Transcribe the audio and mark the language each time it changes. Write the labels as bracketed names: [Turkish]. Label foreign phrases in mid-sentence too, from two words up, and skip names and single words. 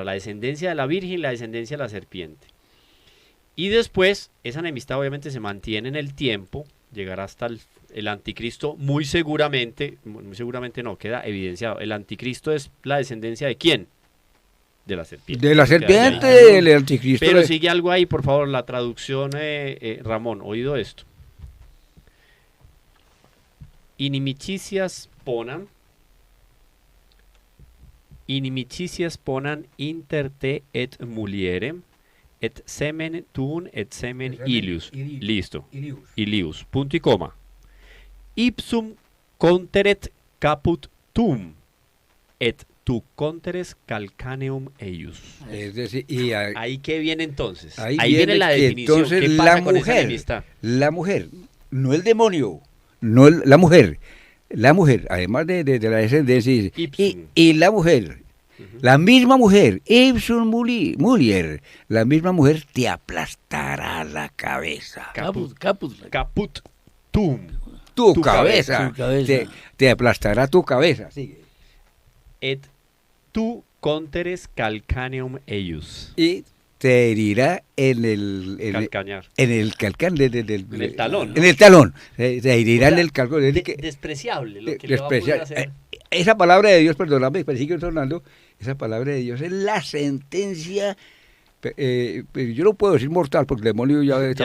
[Spanish] La descendencia de la Virgen y la descendencia de la serpiente. Y después, esa enemistad obviamente se mantiene en el tiempo, llegará hasta el anticristo, muy seguramente no, queda evidenciado. El anticristo es la descendencia de ¿quién? De la serpiente. De la Eso queda serpiente, ahí. el anticristo. Pero sigue algo ahí, por favor, la traducción, Ramón, oído esto. [Latin] Inimicitias ponan inter te et mulierem et semen tuum et semen ilius. [Spanish] Listo. Ilius. Punto y coma. [Latin] ipsum conteret caput tum, et tu conteres calcaneum eius. [Spanish] Es decir, ¿Ahí qué viene entonces? ahí Ahí viene la que definición. entonces ¿Qué pasa con esa enemistad? la mujer, no el demonio, no la mujer, además de la descendencia, dice, Ipsum. y la mujer, la misma mujer, [Latin] ipsum mulier, [Spanish] la misma mujer te aplastará la cabeza. [Latin] Caput tum. [Spanish] Tu Tu cabeza, cabeza. te aplastará tu cabeza. Sigue. [Latin] Et tu conteres calcaneum eius. [Spanish] Y te herirá en el Calcañar. en el calcán En el talón, ¿no? En el talón. Se herirá O sea, en el calcón. Es que- despreciable lo que le va a poder despreciar. hacer. Esa palabra de Dios, perdóname, pero sigue sonando, esa palabra de Dios es la sentencia. Pero yo no puedo decir mortal porque el demonio ya está